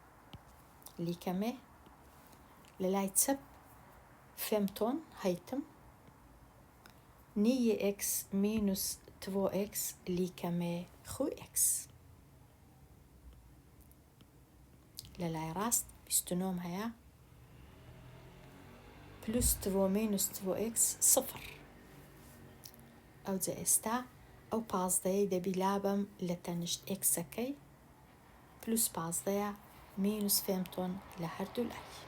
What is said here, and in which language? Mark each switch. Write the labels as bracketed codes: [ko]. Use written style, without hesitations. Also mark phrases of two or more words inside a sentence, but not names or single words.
[ckb] لیکەمێ لە لای چەپ فێمتۆن هەیتم 9x [sv] minus 2x lika med 7x. [ckb] لە لای ڕاست 29 هەیە پلوس 2 minus 2x 0. ئەو جا ئێستا ئەو 15 دەبی لابم لە تەنیشت ئێکسەکەی پلوس 15 مینوس فێمتۆن لە هەردوو لای.